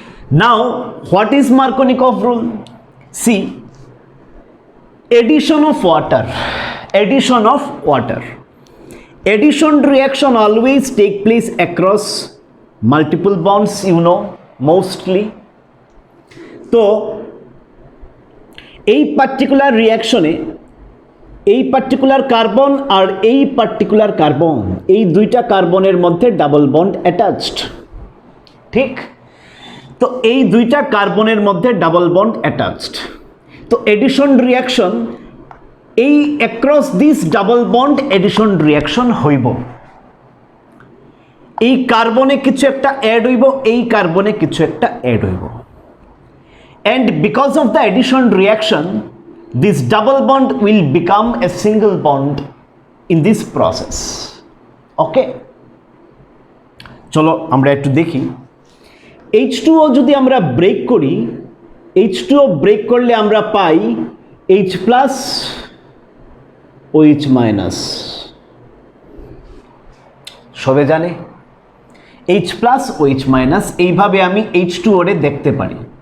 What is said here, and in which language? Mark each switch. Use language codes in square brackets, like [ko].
[en] Now, what is Markovnikov rule? See, addition of water. Addition of water. Addition reaction always take place across multiple bonds, you know, mostly. [bn] So, এই particular রিয়াকশনে এই particular carbon আর এই particular carbon, এই দুইটা কার্বনের মধ্যে double bond attached, ঠিক? তো এই দুইটা কার্বনের মধ্যে ডাবল বন্ড অ্যাটাচড, তো এডিশন রিয়াকশন, এই across this double bond addition reaction হইব। এই কার্বনে কিছু একটা অ্যাড হইব, [en] এই কার্বনে কিছু একটা অ্যাড হইব, and because of the addition reaction, this double bond will become a single bond in this process. [bn] Okay, চলো আমরা একটু দেখি। H2O যদি আমরা ব্রেক করি, H2O ব্রেক করলে আমরা পাই H plus OH minus, সবে জানে H plus OH minus, এইভাবে আমি H2O রে দেখতে পারি।